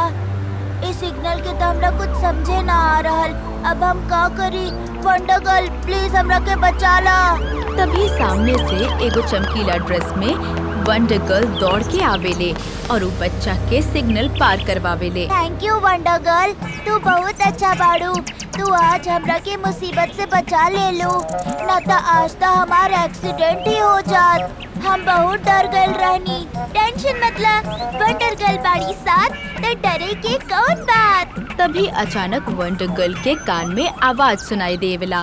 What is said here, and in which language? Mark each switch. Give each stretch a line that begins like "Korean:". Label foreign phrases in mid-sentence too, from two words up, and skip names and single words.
Bhojpuri: इस सिग्नल के तो हमरा कुछ समझे ना आ रहल। अब हम का करी? वंडर गर्ल प्लीज हमरा के बचा ला। तभी सामने से एगो चमकीला ड्रेस में वंडर गर्ल दौड़ के आवेले और ऊ बच्चा के सिग्नल पार करवावेले।
English: thank you
Bhojpuri: वंडर गर्ल, तू बहुत अच्छा बाड़ू। तू आज हमरा के मुसीबत से बचा ले लो, न तो आज तो हमारा एक्सीडेंट ही हो जात। हम बहुत डर गए रहनी। टेंशन मतलब वंडर गर्ल बाड़ी साथ, तो डरे के कौन बात। तभी अचानक वंडर गर्ल के कान में आवाज सुनाई देवेला।